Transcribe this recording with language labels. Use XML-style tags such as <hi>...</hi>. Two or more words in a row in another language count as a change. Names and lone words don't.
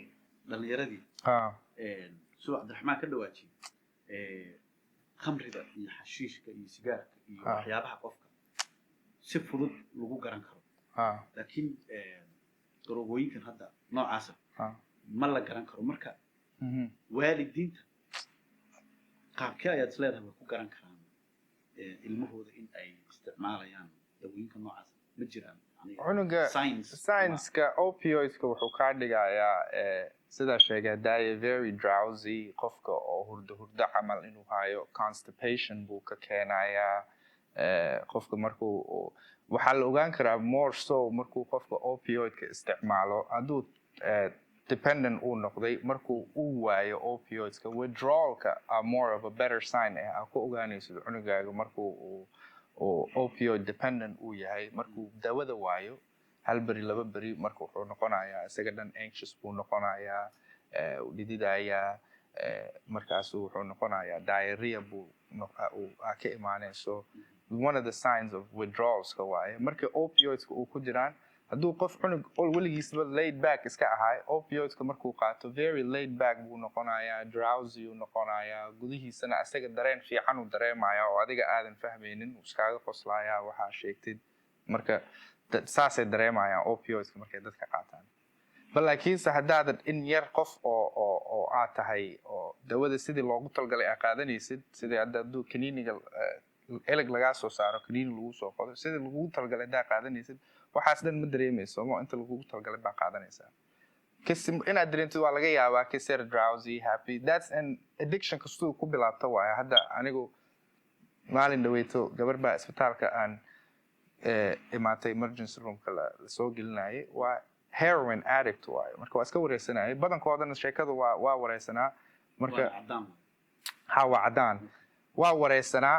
<so>dhalinyaradii suu cabdiraxmaan ka dhawaajiyey khamrida iyo xashiishka iyo sigaarka iyo waxyaabaha qofka si fudud lagu garan karo laakiin daroogooyinkan hadda noocaasa ma la garan karo marka waalidiinta qaabkee ayaad isleedahay way ku garan karaan ilmahooda in ay isticmaalayaan dawooyinka noocaas ma jiraan cunuga science-ka opioidska wuxuu kaa dhigayaa sidaa sheegay daaye</so> <en>very drowsy</en> <so>qofka oo hurdo camal inuu hayo constipation buu ka keenayaa qofka markuu waxaa la ogaan karaa</so> <en>more so</en> <so>markuu qofka opioidka isticmaalo hadduu dependent uu noqday markuu uu waayo opioidska withdrawalka</so> <en>are more of a better sign</en> <so>aa ku ogaanaysid cunugaaga markuu</so> <en>opioid dependent</en> <so>uu yahay markuu dawada waayo hal beri laba beri marka wuxuu noqonayaa isaga dhan anxious buu noqonayaa dhididayaa markaasu wuxuu noqonayaa diarrhea buu ka imaanayso</so> <en>one of the signs of</en> <so>withdrawalska waaye marka opioidska uu ku jiraan hadduu qof cunug weligiisba</so> <en>laid back</en> <so>iska ahay opioidska markuu qaato</so> <en>very laid back</en> <so>buu noqonayaa drowsy uu noqonayaa gudihiisana isaga dareen fiican uu dareemaya oo adiga aadan fahmaynin uu iskaaga qoslayaa waxaa sheegtid marka saasay dareemayaan opioidska markay dadka qaataan bal laakiinse haddaadan in yar qof oo aad tahay oo dawada sidii loogu talgalay aa qaadanaysid sidii hadduu kaniiniga eleg lagaa soo saaro kaniini lagu soo qodo sidii lagugu talgalay haddaa qaadanaysid waxaas dhan ma dareemayso mo inta lagugu talgalay baa qaadanaysaa inaad dareentid waa laga yaabaa kiser</so> <en>drowsy happy that's an addiction</en> <so>kastuu ku bilaabta waayo hadda anigu maalin dhaweyto gabar baa isbitaalka aan imaatay</so> <en>emergency roomka</en> <so>lasoo gelinayay waa</so> <en>heroin addict</en> <so>waayo marka waa iska wareysanayay badankoodana sheekada waa wareysanaa marka waa cadaan waa wareysanaa</so>